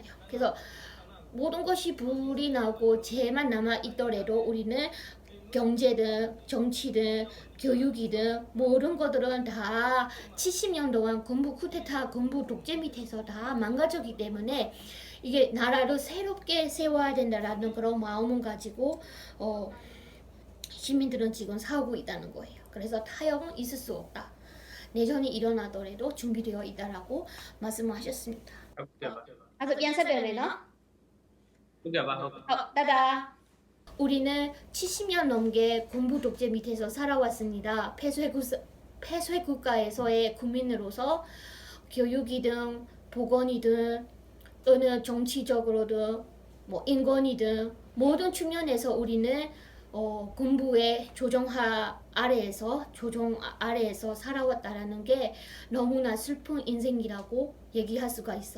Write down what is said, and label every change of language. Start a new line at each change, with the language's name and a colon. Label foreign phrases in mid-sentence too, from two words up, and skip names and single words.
Korean: 그래서 모든 것이 불이 나고 죄만 남아있더라도 우리는 경제든 정치든 교육이든 모든 것들은 다 70년 동안 군부 쿠데타, 군부 독재 밑에서 다 망가졌기 때문에 이게 나라를 새롭게 세워야 된다라는 그런 마음을 가지고 시민들은 지금 싸우고 있다는 거예요. 그래서 타협은 있을 수 없다. 내전이 일어나더라도 준비되어 있다라고 말씀하셨습니다.
Burmese: ဟုတ်ကဲ့ပါ 아그 양사별래너? ဟုတ်ကဲ့ပါဟုတ်ကဲ့ 따다.
Korean: 우리는 70년 넘게 군부 독재 밑에서 살아왔습니다. 폐쇄국가에서의 국민으로서 교육이든 보건이든 또는 정치적으로든 뭐 인권이든 모든 측면에서 우리는 군부의 조정 아래에서 살아왔다라는 게 너무나 슬픈 인생이라고 얘기할 수가 있어요.